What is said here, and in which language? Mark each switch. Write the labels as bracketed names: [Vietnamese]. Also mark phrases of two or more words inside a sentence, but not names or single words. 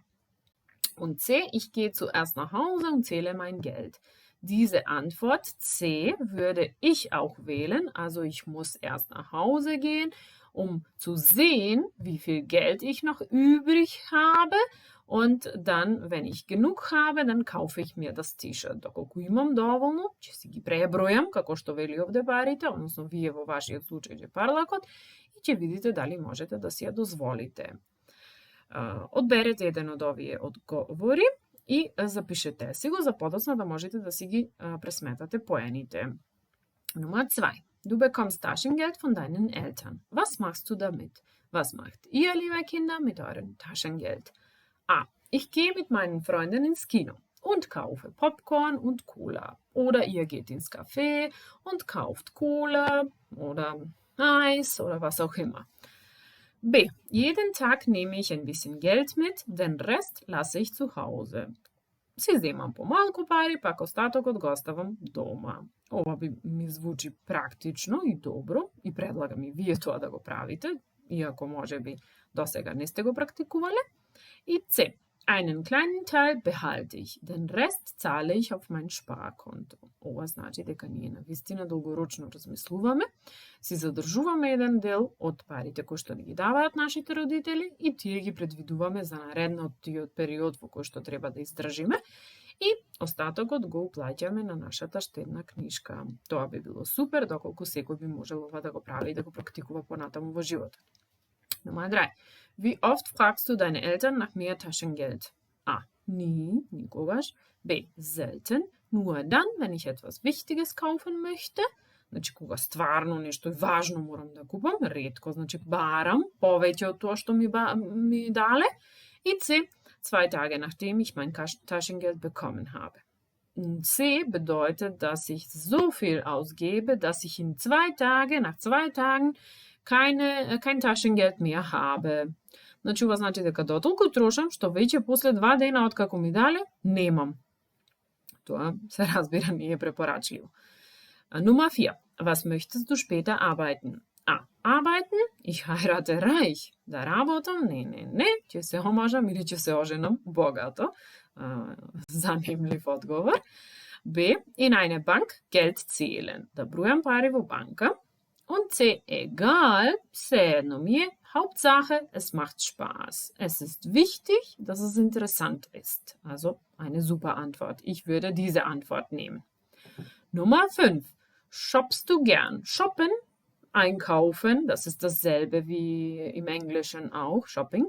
[German] Und C, ich gehe zuerst nach Hause und zähle mein Geld. Diese Antwort C würde ich auch wählen, also ich muss erst nach Hause gehen, um zu sehen, wie viel Geld ich noch übrig habe. Und dann, wenn ich genug habe, dann kaufe ich mir das T-shirt. [Macedonian] Доколку имам доволно, ќе си ги пребројам, како што вели овде парите, односно вие во вашиот случај џепарлакот, и ќе видите дали можете да си ја дозволите. Одберете еден од овие одговори и запишете си го за подоцна да можете да си ги пресметате поените. [German] Nummer 2. Du bekommst Taschengeld von deinen Eltern. Was machst du damit? Was macht ihr, liebe Kinder, mit eurem Taschengeld? A. Ich gehe mit meinen Freunden ins Kino. und kaufe Popcorn und Cola. Oder ihr geht ins Café und kauft Cola oder Eis oder was auch immer. B. Jeden Tag nehme ich ein bisschen Geld mit, den Rest lasse ich zu Hause. [Macedonian] Si вземам помалку пари, пак остаток одоставам дома. Ова би ми звучи практично и добро и предлагам и вие тоа да го правите, иако може би досега не сте го практикувале. И C. [German] Einen kleinen Teil behalte ich, den Rest zahle ich auf mein Sparkonto. [Macedonian] Ова значи дека ние навистина долгорочно размислуваме, си задржуваме еден дел од парите кои што ни ги даваат нашите родители и тие ги предвидуваме за наредниот период во кој што треба да издржиме и остатокот го уплаќаме на нашата штедна книжка. Тоа би било супер, доколку секој би можел ова да го прави и да го практикува понатаму во животот. [German] Nummer 3. Wie oft fragst du deine Eltern nach mehr Taschengeld? A. Nie, никогаш. B. Selten, nur dann, wenn ich etwas Wichtiges kaufen möchte. [Macedonian] Значи, кога стварно нешто важно морам да купам, ретко, значи барам повеќе од тоа што ми дале. И C. [German] 2 Tage nachdem ich mein Taschengeld bekommen habe. C bedeutet, dass ich so viel ausgebe, dass ich in 2 Tagen, nach 2 Tagen, kein Taschengeld mehr habe. [Macedonian] Значи, ова значи дека дотолку трошам, што веќе после 2 дена од како ми дале, немам. Тоа се разбира не е препорачливо. [German] Nummer 4. Was möchtest du später arbeiten? A. Arbeiten? Ich heirate reich. [Macedonian] Да работам? Не. Ќе се омажам или ќе се оженам богато. Занимлив одговор. [German] B. In eine Bank Geld zählen. [Macedonian] Да бројам пари во банка. [German] Und C. Egal, все mir. Hauptsache, es macht Spaß. Es ist wichtig, dass es interessant ist. Also eine super Antwort. Ich würde diese Antwort nehmen. Nummer 5. Shoppst du gern? Shoppen, einkaufen, das ist dasselbe wie im Englischen auch, Shopping.